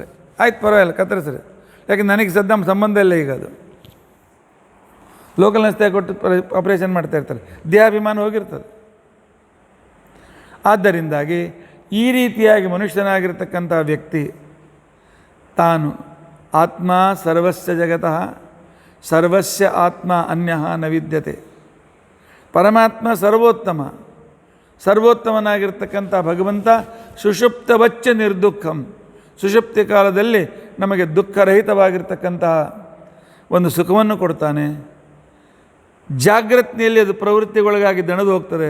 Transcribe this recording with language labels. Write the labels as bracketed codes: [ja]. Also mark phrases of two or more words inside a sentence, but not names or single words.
[kn] ಆಯ್ತು ಪರವಾಗಿಲ್ಲ, ಕತ್ತರಿಸ್ರಿ, ಯಾಕೆ ನನಗೆ ಸದ್ದ ಸಂಬಂಧ ಇಲ್ಲ. ಈಗ ಅದು [en] local anaesthesia [kn] ಕೊಟ್ಟು ಆಪರೇಷನ್ ಮಾಡ್ತಾ ಇರ್ತಾರೆ, ದೇಹಾಭಿಮಾನ ಹೋಗಿರ್ತದೆ. ಆದ್ದರಿಂದಾಗಿ ಈ ರೀತಿಯಾಗಿ ಮನುಷ್ಯನಾಗಿರ್ತಕ್ಕಂಥ ವ್ಯಕ್ತಿ ತಾನು [sa] ಆತ್ಮ ಸರ್ವಸ್ಯ ಜಗತಃ ಸರ್ವಸ್ಯ ಆತ್ಮ ಅನ್ಯಃ ನ ವಿದ್ಯತೆ. [kn] ಪರಮಾತ್ಮ ಸರ್ವೋತ್ತಮ, ಸರ್ವೋತ್ತಮನಾಗಿರ್ತಕ್ಕಂಥ ಭಗವಂತ [sa] ಸುಷುಪ್ತವಚ್ಚ ನಿರ್ದುಃಖಂ, [kn] ಸುಷುಪ್ತಿ ಕಾಲದಲ್ಲಿ ನಮಗೆ ದುಃಖರಹಿತವಾಗಿರ್ತಕ್ಕಂತಹ ಒಂದು ಸುಖವನ್ನು ಕೊಡ್ತಾನೆ. ಜಾಗೃತಿಯಲ್ಲಿ ಅದು ಪ್ರವೃತ್ತಿಗೊಳಗಾಗಿ ದಣದು ಹೋಗ್ತದೆ.